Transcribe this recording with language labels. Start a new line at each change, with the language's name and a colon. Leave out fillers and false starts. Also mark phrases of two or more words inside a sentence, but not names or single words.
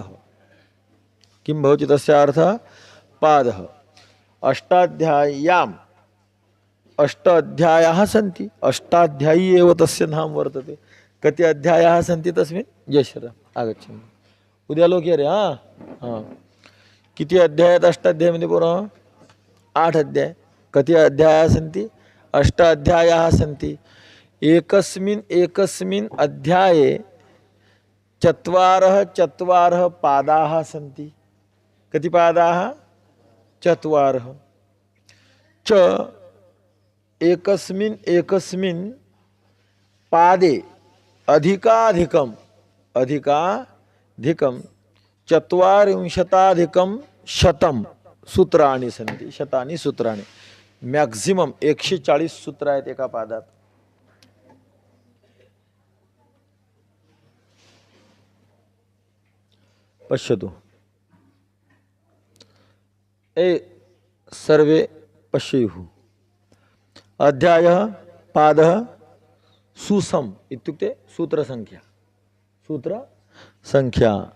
Sanskrit: किं भवति तस्याः अर्थः, पादः। अष्टाध्याय्याम् अष्ट अध्यायाः सन्ति, अष्टाध्यायी एव तस्य नाम वर्तते। कति अध्यायाः सन्ति तस्मिन्, जयश्री आगच्छन्तु, उद्यालोके रे,
Marathi: किती अध्याय आहेत अष्टाध्यायीमध्ये पोरं, 8 अध्याय।
Sanskrit: कति अध्यायाः सन्ति, अष्ट अध्यायाः सन्ति। एकस्मिन् एकस्मिन् अध्याये चत्वारः पादाः सन्ति। कति पादाः, चत्वारः। च एकस्मिन् एकस्मिन् पादे अधिकाधिकं चत्वारिंशताधिकं शतं सूत्राणि सन्ति, शतानि सूत्राणि।
Marathi: मॅक्झिमम 140 सूत्र आहेत एका पादात।
Sanskrit: पश्यतु, सर्वे पश्येयुः। अध्यायः, पादः, सुसम इत्युक्ते सूत्रसंख्या, सूत्रसंख्या।